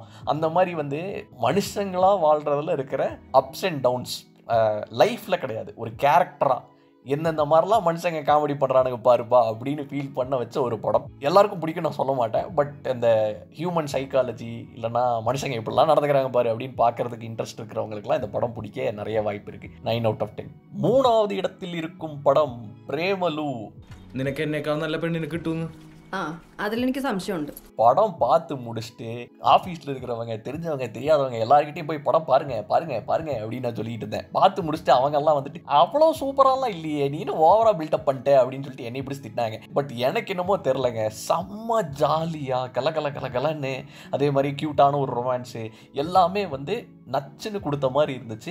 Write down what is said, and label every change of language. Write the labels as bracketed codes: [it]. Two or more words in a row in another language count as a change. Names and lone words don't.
[ta] அந்த மாதிரி வந்து மனுஷங்களாக வாழ்கிறதுல இருக்கிற [en] ups and downs [ta] லைஃப்பில் கிடையாது, ஒரு கேரக்டராக எந்தெந்த மாதிரிலாம் மனுஷங்க காமெடி பண்ணுறானுங்க பாருப்பா அப்படின்னு ஃபீல் பண்ண வச்ச ஒரு படம். எல்லாருக்கும் பிடிக்கும் நான் சொல்ல மாட்டேன், பட் இந்த [en] human psychology [ta] இல்லைனா மனுஷங்க இப்படிலாம் நடந்துக்கிறாங்க பாரு அப்படின்னு பார்க்கறதுக்கு இன்ட்ரெஸ்ட் இருக்கிறவங்களுக்குலாம் இந்த படம் பிடிக்க நிறைய வாய்ப்பு இருக்குது. 9/10. 3வது இடத்தில் இருக்கும் படம் பிரேமலு. [ml] നിനക്ക് എന്നെക്കാൾ നല്ല പെണ്ണിന് കിട്ടുന്നു. അതിൽ എനിക്ക് സംശയമുണ്ട്. [ta] படம் பார்த்து முடிச்சுட்டு ஆஃபீஸில் இருக்கிறவங்க தெரிஞ்சவங்க தெரியாதவங்க எல்லாருக்கிட்டையும் போய் படம் பாருங்க அப்படின்னு நான் சொல்லிட்டு இருந்தேன். பார்த்து முடிச்சுட்டு அவங்கெல்லாம் வந்துட்டு அவ்வளோ சூப்பராலாம் இல்லையே, நீ இன்னும் ஓவரா பில்டப் பண்ணிட்ட அப்படின்னு சொல்லிட்டு என்னை இப்படி திட்டினாங்க. பட் எனக்கு என்னமோ தெரிலங்க, செம்ம ஜாலியாக கலன்னு அதே மாதிரி க்யூட்டான ஒரு ரொமான்ஸு எல்லாமே வந்து நச்சுன்னு கொடுத்த மாதிரி இருந்துச்சு.